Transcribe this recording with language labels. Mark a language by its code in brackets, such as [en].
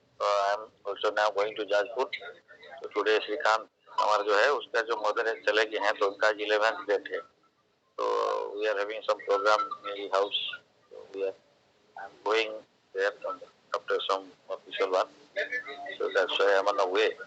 [en] I am also now going to Jajpur. So today [hi] Shrikant हमारा जो है उसका जो मदर है चले गए हैं, तो उनका 11th डेट है। [en] So we are having some program in the house. So I am going there after some official one. So that's why I am on the way.